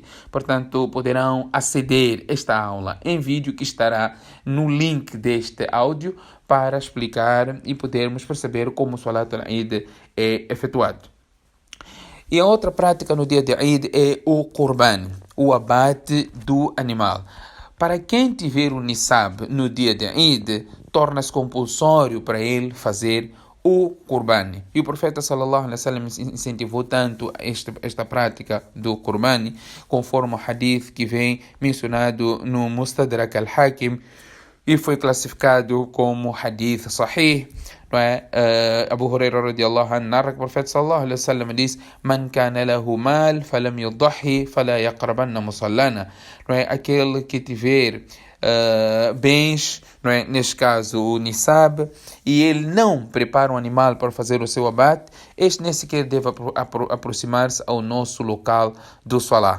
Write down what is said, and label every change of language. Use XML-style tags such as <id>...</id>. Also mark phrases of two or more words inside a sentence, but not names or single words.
<pt>Portanto, poderão aceder a esta aula em vídeo que estará no link deste áudio para explicar e podermos perceber como o</pt> <ar>صلاة العيد</ar> <pt>é efetuado. E a outra prática no dia de Eid é o Qurban, o abate do animal. Para quem tiver o Nisab no dia de Eid, torna-se compulsório para ele fazer o Qurban. E o profeta</pt> <ar>صلى الله عليه وسلم</ar> <pt>incentivou tanto esta prática do Qurban, conforme o hadith que vem mencionado no Mustadrak al-Hakim e foi classificado como</pt> <ar>حديث صحيح.</ar> <pt>Não é?</pt> <ar>Abu Huraira رضي الله عنه</ar> <pt>narra que o profeta</pt> <ar>صلى الله عليه وسلم diz: من كان له مال فلم يضح فلا يقربن مصلانا.</ar> <pt>Não é? Aquele que tiver bens, não é? Neste caso o Nisab, e ele não prepara um animal para fazer o seu abate, este nem sequer deve aproximar-se ao nosso local do Salah.</pt>